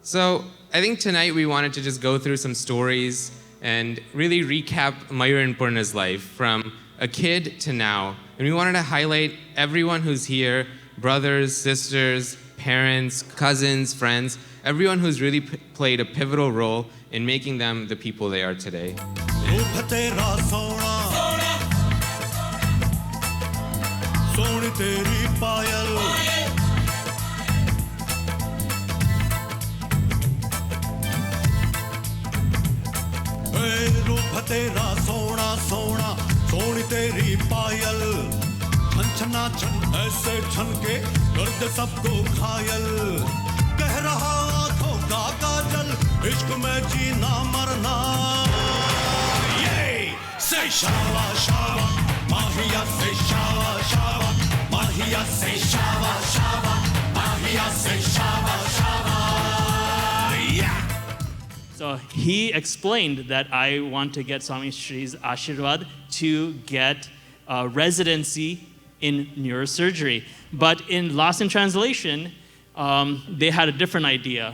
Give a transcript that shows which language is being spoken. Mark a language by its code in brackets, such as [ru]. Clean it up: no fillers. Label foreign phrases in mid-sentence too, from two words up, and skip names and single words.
[en] So I think tonight we wanted to just go through some stories and really recap Mayur and Purna's life from a kid to now. And we wanted to highlight everyone who's here, brothers, sisters, parents, cousins, friends, everyone who's really played a pivotal role in making them the people they are today. [hi] रूप तेरा सोना सोनी तेरी पायल रूप तेरा सोना सोना सोनी तेरी पायल छना छन ऐसे छन के कर दे सबको घायल कह रहा आंखों का काजल इश्क में जीना मरना Say shawa shawa, Mahia say shawa shawa, Mahia say shawa shawa, Mahia say shawa shawa. [en] Yeah. So he explained that I want to get Swami Shri's Ashirwad to get a residency in neurosurgery. But in Lost in Translation, they had a different idea.